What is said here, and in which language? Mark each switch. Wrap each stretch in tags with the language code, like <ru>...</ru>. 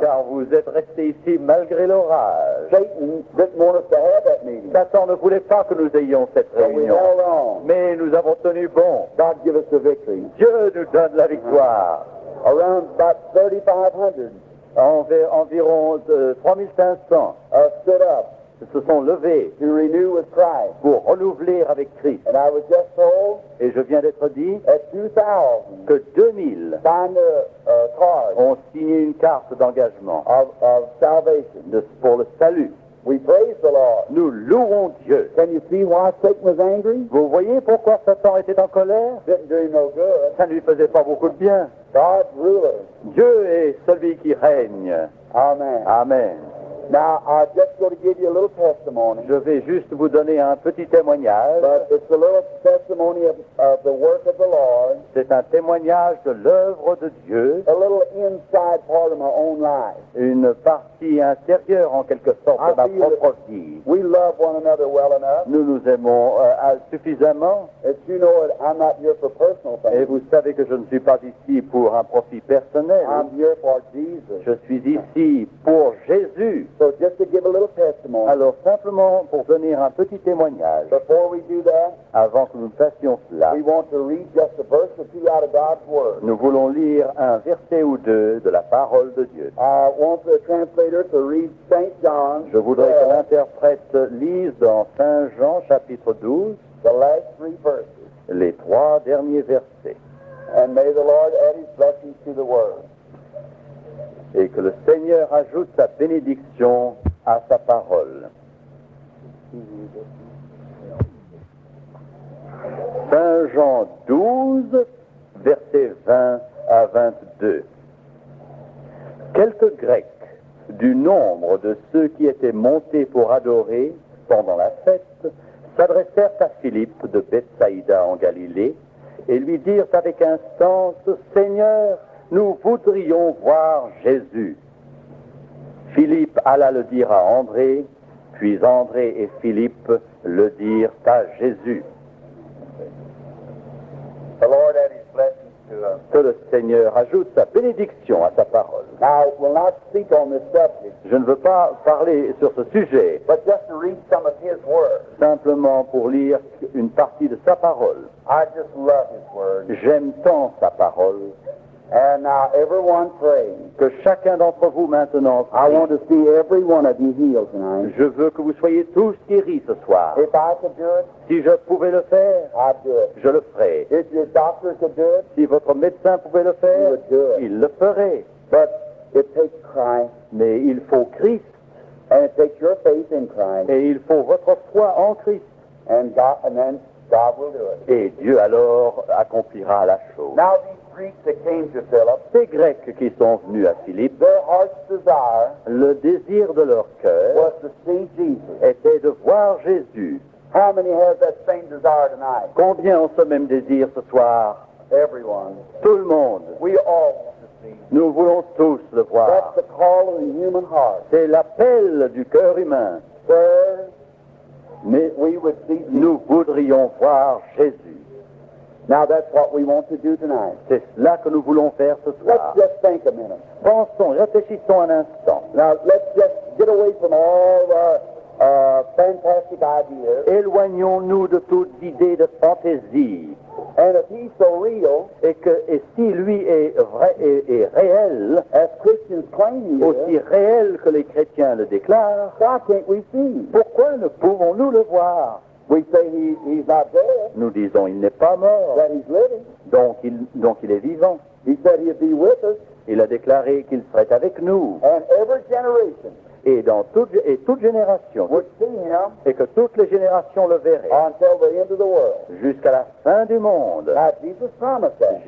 <fr>car vous êtes resté ici malgré l'orage.</fr> <en>Satan didn't want us to have that meeting,</en> <fr>Satan ne voulait pas que nous ayons cette</fr> <en>but we</en> <fr>réunion,</fr> <en>held on.</en> <fr>mais nous avons tenu bon.</fr> <en>God give us the victory.</en> <fr>Dieu nous donne la victoire.</fr> <en>Around about 3,500</en> <fr>Environ 3500</fr> <en>stood up</en> <fr>se sont levés</fr> <en>to renew with Christ.</en> <fr>pour renouveler avec Christ.</fr> <en>And I was just told</en> <fr>Et je viens d'être dit</fr> <en>that 2,000</en> <fr>que 2000</fr> <en>signed a card</en> <fr>ont signé une carte d'engagement</fr> <en>of salvation.</en> <fr>pour le salut.</fr> <en>We praise the Lord.</en> <fr>Nous louons Dieu.</fr> <en>Can you see why Satan was angry?</en> <fr>Vous voyez pourquoi Satan était en colère?</fr> <en>Didn't do him no good.</en> <fr>Ça ne lui faisait pas beaucoup de bien.</fr> <en>God's ruler.</en> <fr>Dieu est celui qui règne.</fr> <en>Amen.</en> <fr>Amen.</fr> <en>Now, I'm just going to give you a little testimony,</en> <fr>Je vais juste vous donner un petit témoignage.</fr> <en>but it's a little testimony of the work of the Lord,</en> <fr>C'est un témoignage de l'œuvre de Dieu,</fr> <en>a little inside part of my own life.</en> <fr>une partie intérieure en quelque sorte de ma propre vie.</fr> <en>We love one another well enough.</en> <fr>Nous nous aimons suffisamment</fr> <en>As you know it, I'm not here for personal</en> <fr>et</fr> <en>things.</en> <fr>vous savez que je ne suis pas ici pour un profit personnel.</fr> <en>I'm here for Jesus.</en> <fr>Je suis ici pour Jésus.</fr> <en>So just to give a little testimony,</en> <fr>Alors simplement pour donner un petit témoignage,</fr> <en>before we do that,</en> <fr>avant que nous fassions cela,</fr> <en>we want to read just a verse or two out of God's Word.</en> <fr>nous voulons lire un verset ou deux de la parole de Dieu.</fr> <en>I want the translator to read St. John,</en> <fr>Je voudrais que l'interprète lise dans Saint Jean chapitre 12</fr> <en>the last 3 verses.</en> <fr>les 3 derniers versets.</fr> <en>And may the Lord add his blessings to the Word.</en> <fr>Et que le Seigneur ajoute sa bénédiction à sa parole. Saint Jean 12, versets 20 à 22. Quelques Grecs du nombre de ceux qui étaient montés pour adorer pendant la fête s'adressèrent à Philippe de Bethsaïda en Galilée et lui dirent avec instance, « Seigneur, nous voudrions voir Jésus. » Philippe alla le dire à André, puis André et Philippe le dirent à Jésus.</fr> <en>The Lord add his blessings to us.</en> <fr>Que le Seigneur ajoute sa bénédiction à sa parole.</fr> <en>Now, I will not speak on this subject,</en> <fr>Je ne veux pas parler sur ce sujet,</fr> <en>but just to read some of his Word.</en> <fr>simplement pour lire une partie de sa parole.</fr> <en>I just love his Word.</en> <fr>J'aime tant sa parole.</fr> <en>And now everyone pray.</en> <fr>Que chacun d'entre vous maintenant</fr> <en>I</en> <fr>prie.</fr> <en>want to see every one of you healed tonight.</en> <fr>Je veux que vous soyez tous guéris ce soir.</fr> <en>If I could do it,</en> <fr>Si je pouvais le faire,</fr> <en>I'd do it.</en> <fr>je le ferais.</fr> <en>If your doctor could do it,</en> <fr>Si votre médecin pouvait le faire,</fr> <en>he would do it.</en> <fr>il le ferait.</fr> <en>But it takes Christ,</en> <fr>Mais il faut Christ</fr> <en>and it takes your faith in Christ,</en> <fr>et il faut votre foi en Christ.</fr> <en>and then God will do it.</en> <fr>Et Dieu alors accomplira la chose.</fr> <en>Now these Greeks that came to Philip,</en> <fr>Ces Grecs qui sont venus à Philippe,</fr> <en>their heart's desire</en> <fr>le désir de leur cœur</fr> <en>was to see Jesus.</en> <fr>était de voir Jésus.</fr> <en>How many have that same desire tonight?</en> <fr>Combien ont ce même désir ce soir?</fr> <en>Everyone.</en> <fr>Tout le monde.</fr> <en>We all want to see.</en> <fr>Nous voulons tous le voir.</fr> <en>That's the call of the human heart.</en> <fr>C'est l'appel du cœur humain.</fr> <en>Sir,</en> <fr>Mais</fr> <en>we would see Jesus.</en> <fr>nous voudrions voir Jésus.</fr> <en>Now that's what we want to do tonight.</en> <fr>C'est cela que nous voulons faire ce</fr> <en>Let's</en> <fr>soir.</fr> <en>just think a minute.</en> <fr>Pensons, réfléchissons un instant.</fr> <en>Now let's just get away from all the fantastic ideas.</en> <fr>Éloignons-nous de toute idée de fantaisie.</fr> <en>And if he's so real,</en> <fr>Et si lui est vrai et réel,</fr> <en>as Christians claim he</en> <fr>aussi</fr> <en>is,</en> <fr>réel que les chrétiens le déclarent,</fr> <en>why can't we see him?</en> <fr>pourquoi ne pouvons-nous le voir?</fr> <en>We say he's not dead,</en> <fr>Nous disons il n'est pas mort,</fr> <en>that he's living.</en> <fr>donc il est vivant.</fr> <en>He said he'd be with us,</en> <fr>Il a déclaré qu'il serait avec nous.</fr> <en>and every generation</en> <fr>Et toute génération,</fr> <en>would see him</en> <fr>et que toutes les générations le verraient,</fr> <en>until the end of the world.</en> <fr>jusqu'à la fin du monde.</fr> <en>Now Jesus promised that.</en>